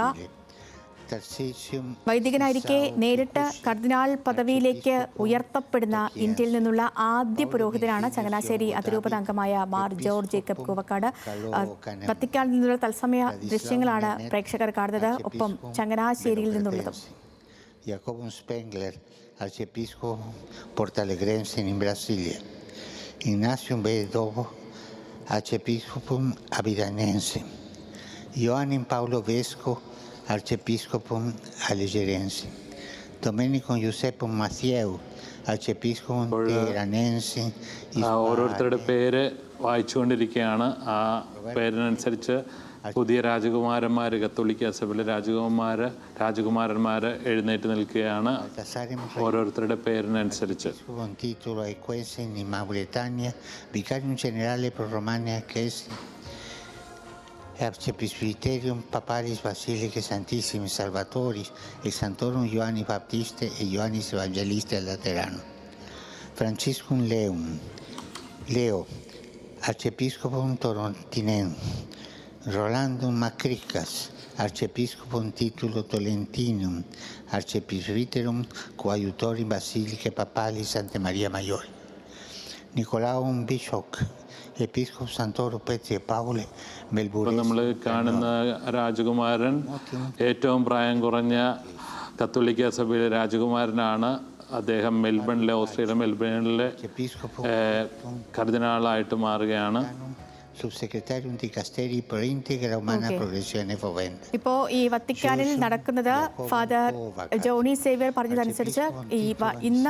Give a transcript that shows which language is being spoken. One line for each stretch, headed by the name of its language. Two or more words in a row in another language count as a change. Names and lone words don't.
Malayalam: വൈദികനായിരിക്കെ നേരിട്ട് കർദിനാൾ പദവിയിലേക്ക് ഉയർത്തപ്പെടുന്ന ഇന്ത്യയിൽ നിന്നുള്ള ആദ്യ പുരോഹിതനാണ് ചങ്ങനാശ്ശേരി അതിരൂപത അംഗമായ മാർ ജോർജ് ജേക്കബ് കൂവക്കാട്. വത്തിക്കാനിൽ നിന്നുള്ള തത്സമയ ദൃശ്യങ്ങളാണ് പ്രേക്ഷകർ കാണുന്നത്. ഒപ്പം ചങ്ങനാശ്ശേരിയിൽ നിന്നുള്ളതും.
Latin: Jacobus Spengler, arciepiscopo portalegrense in Brasilia. Ignazio Bedovo, arciepiscopum avidanense. Ioannin Paolo Vesco, arciepiscopum allegerense. Domenico Giuseppe Mathieu, arciepiscopum teheranense.
Malayalam: ഓരോരുത്തരുടെ പേര് വായിച്ചുകൊണ്ടിരിക്കുകയാണ്. ആ പേരിനനുസരിച്ച് പുതിയ രാജകുമാരന്മാർ, കത്തോലിക്ക സഭയിലെ രാജകുമാരന്മാർ എഴുന്നേറ്റ് നിൽക്കുകയാണ് ഓരോരുത്തരുടെ പേരിനനുസരിച്ച്.
Latin: Arcipresbyterium Papalis Basilicae Santissimi Salvatoris e Sanctorum Ioannis Baptiste e Ioannis Evangelista Laterano. Franciscum Leo, Arciepiscopum Torontinenum. Rolandum Macricas, Arciepiscopum Titulo Tolentinum, Arcipresbyterum Coadjutorum Basilicae Papalis Santa Maria Maggiore. Nicolaum Bishop, Episcopus Santoro Petri Paule Melbourne.
Malayalam: നമ്മൾ കാണുന്ന രാജകുമാരൻ ഏറ്റവും പ്രായം കുറഞ്ഞ കത്തോലിക്ക സഭയിലെ രാജകുമാരനാണ്. അദ്ദേഹം മെൽബണിലെ, ഓസ്ട്രേലിയ മെൽബണിലെ കർദിനാളായിട്ട് മാറുകയാണ്. ഇപ്പോ ഈ വത്തിക്കാനിൽ നടക്കുന്നത് ഫാദർ ജോണി സേവ്യർ പറഞ്ഞതനുസരിച്ച് ഇന്ന്